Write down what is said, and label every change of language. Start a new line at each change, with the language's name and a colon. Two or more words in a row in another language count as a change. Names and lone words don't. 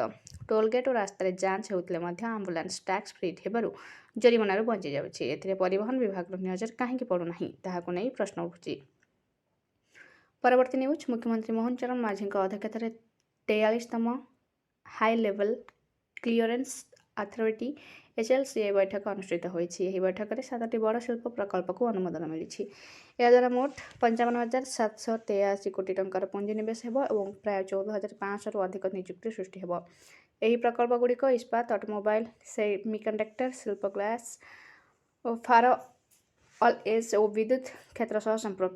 Odia: ଟୋଲଗେଟ୍ ଓ ରାସ୍ତାରେ ଯାଞ୍ଚ ହେଉଥିଲେ ମଧ୍ୟ ଆମ୍ବୁଲାନ୍ସ ଟ୍ୟାକ୍ସ ଫ୍ରି ହେବାରୁ ଜରିମାନାରୁ ବଞ୍ଚି ଯାଉଛି। ଏଥିରେ ପରିବହନ ବିଭାଗର ନଜର କାହିଁକି ପଡ଼ୁନାହିଁ ତାହାକୁ ନେଇ ପ୍ରଶ୍ନ ଉଠୁଛି। ପରବର୍ତ୍ତୀ ନ୍ୟୁଜ୍ ମୁଖ୍ୟମନ୍ତ୍ରୀ ମୋହନ ଚରଣ ମାଝୀଙ୍କ ଅଧ୍ୟକ୍ଷତାରେ 43ତମ ହାଇ ଲେଭେଲ କ୍ଲିୟରେନ୍ସ ଅଥରିଟି HLCA ବୈଠକ ଅନୁଷ୍ଠିତ ହୋଇଛି। ଏହି ବୈଠକରେ 7ଟି ବଡ଼ ଶିଳ୍ପ ପ୍ରକଳ୍ପକୁ ଅନୁମୋଦନ ମିଳିଛି। ଏହାଦ୍ୱାରା ମୋଟ 55,783 କୋଟି ଟଙ୍କାର ପୁଞ୍ଜିନିବେଶ ହେବ ଏବଂ ପ୍ରାୟ 14,500ରୁ ଅଧିକ ନିଯୁକ୍ତି ସୃଷ୍ଟି ହେବ। ଏହି ପ୍ରକଳ୍ପଗୁଡ଼ିକ ଇସ୍ପାତ, ଅଟୋମୋବାଇଲ, ସେମିକଣ୍ଡକ୍ଟର, ଶିଳ୍ପ, ଗ୍ଲାସ ଓ ଫାର-ଅଲ୍-ଏଜ୍ ଓ ବିଦ୍ୟୁତ୍ କ୍ଷେତ୍ର ସହ ସମ୍ପୃକ୍ତ।